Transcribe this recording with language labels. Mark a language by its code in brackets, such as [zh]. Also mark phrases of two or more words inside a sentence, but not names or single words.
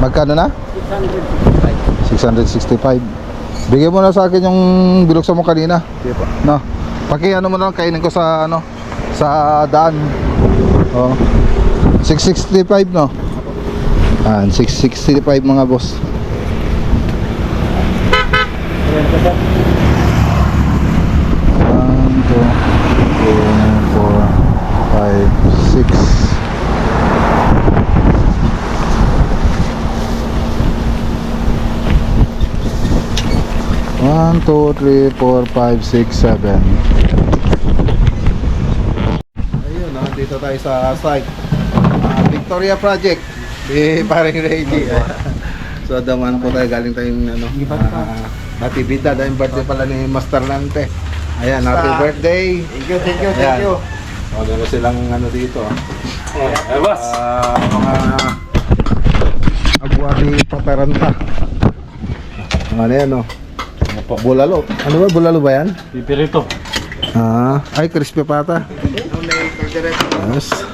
[tl] Magkano na? 665. Bigyan mo na sa akin yung binuksan mo kanina. Sige po. No. Ano mo na lang, kainin ko sa ano, sa daan. Oh. 665 no. 665 mga boss. [en] One, two, three, four, five, six. One, two, three, four, five, six, seven. [tl] Ayun, dito tayo sa site. Victoria Project. Paring Reggie. So, daman po tayo. Galing tayong ano, natibida. Dahil birthday pala ni Master Nante. Ayan, [en] happy birthday. Thank you. [tl] O, meron silang ano dito. Boss. Mga agwari pataranta. Ano yan, no? Bulalo. Ano ba? Bulalo ba yan? Pipirito. Ay, crispy pata. Yes.